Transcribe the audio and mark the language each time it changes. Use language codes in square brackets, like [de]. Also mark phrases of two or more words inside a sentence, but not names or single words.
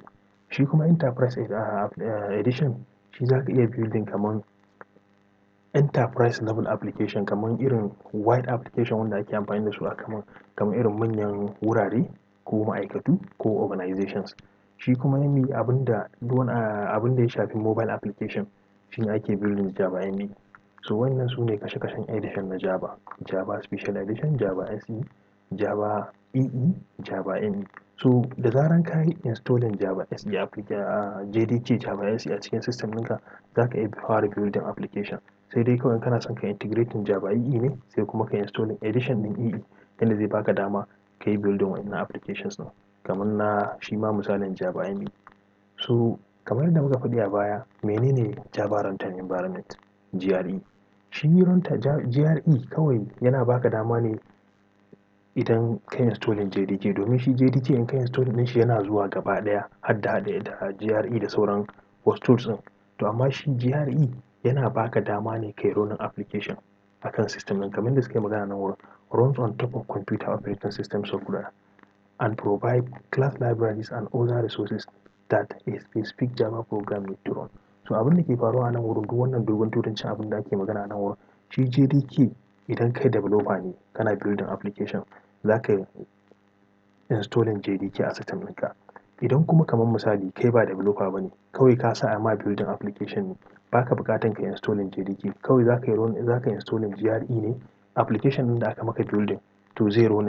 [ha] Shi kuma [en] enterprise edition, [ha] shi za ka iya building kamar [en] enterprise level application, [ha] kamar irin [en] wide application [ha] wanda ake amfani da su a kamar irin manyan wurare ko ma'aikatu ko organizations. Shi kuma abin da ya shafi [en] mobile application, [ha] shi ne ake building Java ME. So wannan su ne kashe-kashen edition na Java: Java Special Edition, Java SE, Java EE, Java ME. So da zaran ka yi installing Java SE JDK Java SE a cikin system ɗinka, za ka iya fara [en] building application. [ha] Sai dai kawai kana son ka integrating Java EE ne, sai kuma ka [en] installing edition [ha] ɗin EE, yadda zai baka dama ka yi building waɗannan applications ɗin, kamar na shi ma misalin Java ME. So kamar yadda muka faɗi a baya, menene [en] Java runtime environment, [ha] JRE? Shi JRE kawai yana baka dama ne idan ka installing JDK, domin shi JDK in ka installing ɗin shi yana zuwa gaba ɗaya har da JRE da sauran wasu tools ɗin. To amma shi JRE yana baka dama ne kai [en] running application [ha] a kan system ɗin, kamar yadda suka yi magana nan wurin, [en] runs on top of computer operating system software and provide class libraries and other resources that a specific Java program need to run. [ha] So abin da ke faruwa a nan wurin, duk wannan dogon turancin abin da ake magana a nan wurin, shi JDK idan kai developer ne kana [en] building application, [ha] za ka installing JDK a system ɗinka. Idan kuma kamar misali kai ba developer ba ne, kawai ka sa a ma [en] building application [ha] ne, ba ka buƙatan ka installing JDK, kawai za ka installing JRE ne, application ɗin da aka maka building to zai running.